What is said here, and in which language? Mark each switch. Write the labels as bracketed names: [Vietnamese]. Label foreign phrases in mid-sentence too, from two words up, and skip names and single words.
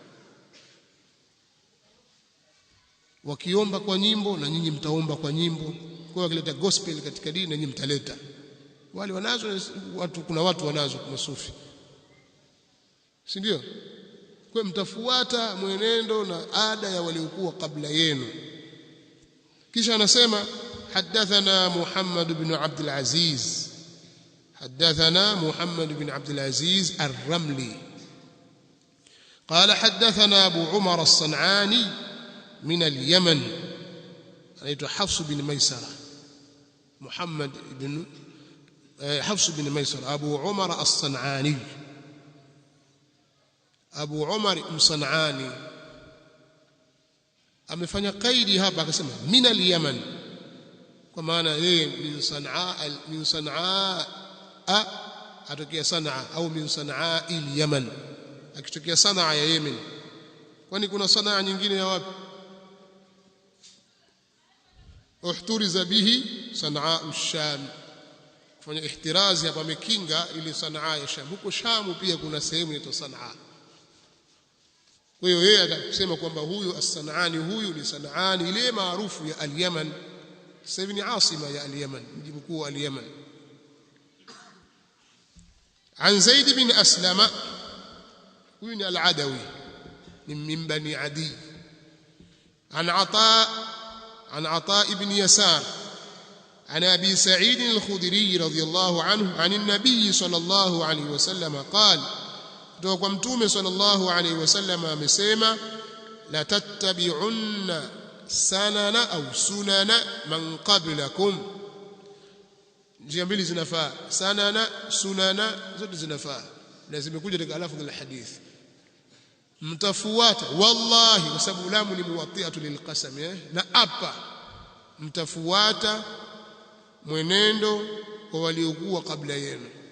[Swahili] Wakiomba kwa nyimbo na nyinyi mtaomba kwa nyimbo. Kwa hiyo wakileta gospel katika dini na nyinyi mtaleta. Wale wanazo watu, kuna watu wanazo masufi, si ndio? Kwa mtafuata mwenendo na ada ya waliokuwa kabla yenu. kisha anasema [Arabic] حدثنا محمد بن عبد العزيز حدثنا محمد بن عبد العزيز الرملي قال حدثنا أبو عمر الصنعاني من اليمن أنيت حفص بن ميسرة محمد بن حفص بن ميسرة أبو عمر الصنعاني [Swahili] أبو عمر الصنعاني amefanya kaidi hapa akasema min al-Yaman kwa maana yeye min Sanaa atokea Sanaa au min Sanaa al-Yaman akitokea Sanaa ya Yemen kwani kuna Sanaa nyingine ya wapi [Arabic] احترز به [Swahili] Sanaa ash-Sham kufanya ihtirazi hapa amekinga ile Sanaa ya Sham huko Sham pia kuna sehemu inaitwa Sanaa kwa hiyo yeye atasema kwamba huyu as-San'ani huyu ni San'ani ile maarufu ya al-Yaman sasa hivi ni asima ya al-Yaman mji mkuu wa al-Yaman an Zaid bin Aslama huyu ni al-Adawi min bani Adi an Ata ibn Yasar عن أبي سعيد [Arabic] الخدري رضي الله عنه عن النبي صلى الله عليه وسلم قال [Swahili] kutoka kwa mtume [Arabic] صلى الله عليه وسلم [Swahili] amesema [Arabic] لتتبعن سنن أو سنن من قبلكم [Swahili] njia mbili zinafaa sanana sunana zote zinafaa na zimekuja katika [Arabic] لفظ الحديث [Swahili] mtafuata wallahi kwa sababu lamu ni [Arabic] موطئة للقسم [Swahili] na apa mtafuata mwenendo wa waliokuwa kabla yenu